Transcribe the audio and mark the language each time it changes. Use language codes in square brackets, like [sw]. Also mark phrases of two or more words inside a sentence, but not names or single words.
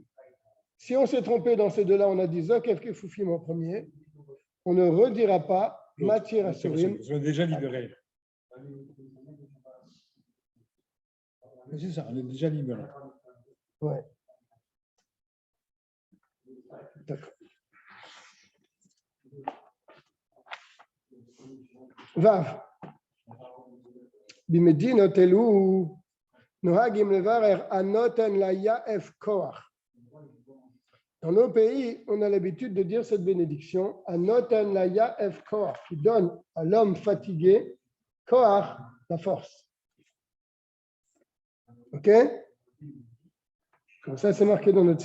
[fr] Si on s'est trompé dans ces deux-là, on a dit [he] זוקף כפופים [fr] en premier, on ne redira pas [he] מתיר אסורים. [fr] Ils sont déjà libérés. C'est ça, on est déjà libérés. Ouais. D'accord. Vav. [he] במדינות אלו נוהגים לברך הנותן ליעף כח. [fr] Dans nos pays, on a l'habitude de dire cette bénédiction, [he] הנותן ליעף כח, [fr] qui donne à l'homme fatigué koach, la force. Ok? Comme ça, c'est marqué dans notre site.